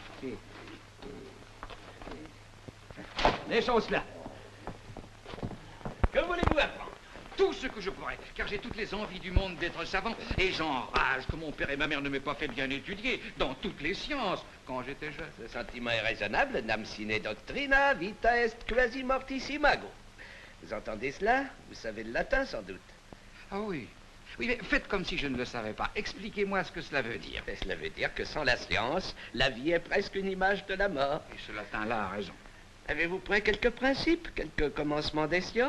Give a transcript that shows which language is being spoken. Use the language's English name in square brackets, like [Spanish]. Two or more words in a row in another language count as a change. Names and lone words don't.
[French] Laissons cela. Que voulez-vous apprendre? Tout ce que je pourrais, car j'ai toutes les envies du monde d'être savant, et j'enrage que mon père et ma mère ne m'aient pas fait bien étudier dans toutes les sciences quand j'étais jeune. Ce sentiment est raisonnable, [Latin] nam sine doctrina, vita est quasi mortis imago. [French] Vous entendez cela? Vous savez le latin, sans doute. Ah oui. Oui, mais faites comme si je ne le savais pas. Expliquez-moi ce que cela veut dire. Et cela veut dire que sans la science, la vie est presque une image de la mort. Et ce latin-là a raison. Avez-vous pris quelques principes, quelques commencements des sciences?